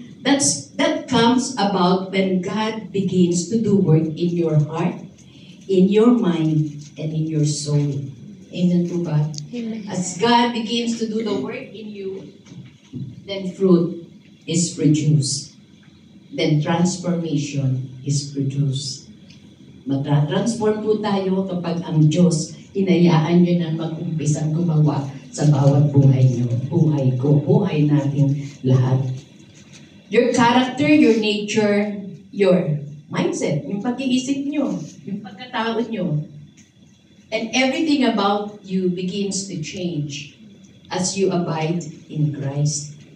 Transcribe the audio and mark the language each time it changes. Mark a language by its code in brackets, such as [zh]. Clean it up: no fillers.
[en] That comes about when God begins to do work in your heart, in your mind, and in your soul. Amen po ba? As God begins to do the work in you, then fruit is produced. Then transformation is produced. [tl] Magta-transform po tayo kapag ang Diyos hinayaan nyo na mag-umpisang gumawa sa bawat buhay nyo. Buhay ko, buhay natin lahat. [en] Your character, your nature, your mindset, [tl] yung pag-iisip nyo, yung pagkatao nyo, [en] and everything about you begins to change as you abide in Christ.